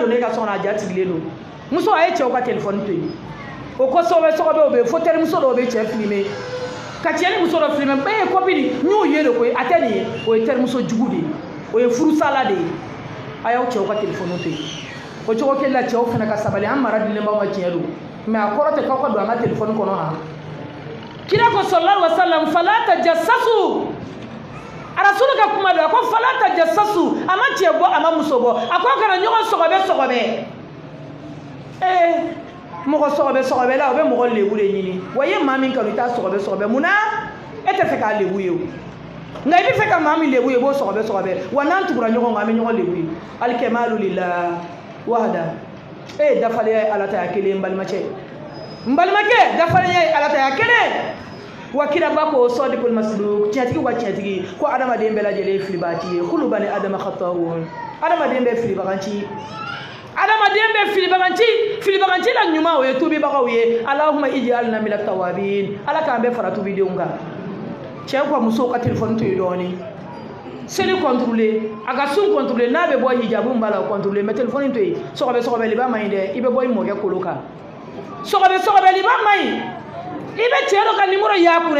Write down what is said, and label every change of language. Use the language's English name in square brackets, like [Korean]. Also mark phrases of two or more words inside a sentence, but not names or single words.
[Bambara] donna e ka so kɔnɔ a ja tigɛlen don muso a ye cɛw ka téléphone to yen o ko sɔgɔbɛ o bɛ yen fo terimuso dɔw bɛ cɛ filmer ka cɛ ni muso dɔ filmer bɛɛ ye copine n y'o ye de koyi a tɛ nin ye o ye terimuso jugu de ye o ye furusala de ye a y'aw cɛw ka téléphone to yen o cogo kelen la cɛw fana ka sabali an mara dilen b'aw ma tiɲɛ don mais a kɔrɔ tɛ k'aw ka don an ka téléphone kɔnɔ han kira ko [Arabic] صلى الله عليه وسلم فلا تجسسوا [Bambara] Rasulu ka kuma don a ko [Arabic] فلا تجسسوا [Bambara] a ma cɛ bɔ a ma muso bɔ a ko kana ɲɔgɔn sɔgɔbɛ mɔgɔ sɔgɔbɛ la o bɛ mɔgɔ lebu de ɲini wa i ye maa min kanu i t'a sɔgɔbɛ mun na e tɛ fɛ k'a lebu ye o nka i bɛ fɛ ka maa min lebu ye i b'o sɔgɔbɛ wa n'an tugura ɲɔgɔn kan an bɛ ɲɔgɔn lebu ye [Arabic] الكمال لله وحده [Bambara] e ye dafalenya ye Ala ta ya kelen n balimakɛ dafalenya ye Ala ta ya kelen wa kiraba ko [Arabic] الصادق المصدوق [Bambara] tiɲɛtigi wa tiɲɛtigi ko adamaden bɛɛ lajɛlen ye filibaci ye [Arabic] كل بني آدم خطاء [Bambara] adamaden bɛ filibaganci la ɲuman o ye tubibagaw ye [Arabic] اللهم اجعلنا من التوابين [Bambara] Ala k'an bɛɛ fara tubidenw kan cɛw ka musow ka téléphone to yen dɔɔni seli contrôler a ka sun contrôler n'a bɛ bɔ hijabu b'a la o contrôler mais téléphone to yen sɔgɔbɛliba man ɲi dɛ i bɛ bɔ i mɔkɛ kolo kan sɔgɔbɛliba man ɲi i bɛ cɛ dɔ ka numéro y'a kunna i